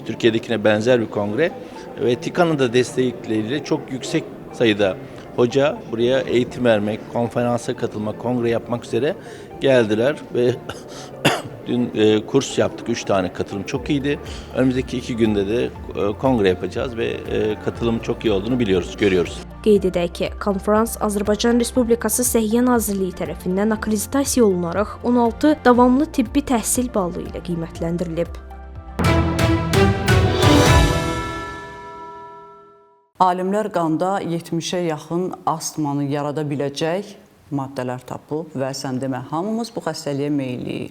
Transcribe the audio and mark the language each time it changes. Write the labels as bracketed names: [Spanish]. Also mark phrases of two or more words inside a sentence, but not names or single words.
[Turkish] Türkiye'dekine benzer bir kongre ve TİKA'nın da destekleriyle çok yüksek sayıda hoca buraya eğitim vermek, konferansa katılmak, kongre yapmak üzere geldiler ve dün kurs yaptık. 3 tane katılım çok iyiydi. Önümüzdeki 2 günde de kongre yapacağız ve katılımın çok iyi olduğunu biliyoruz, görüyoruz. [Azerbaijani] Qeyd edək ki, konferans Azərbaycan Respublikası Səhiyyə Nazirliyi tərəfindən akreditasiya olunaraq 16 davamlı tibbi təhsil ballı ilə qiymətləndirilib. Alimlər qanda 70-ə yaxın astmanı yarada biləcək maddələr tapıb və sən demə, hamımız bu xəstəliyə meyilliyik.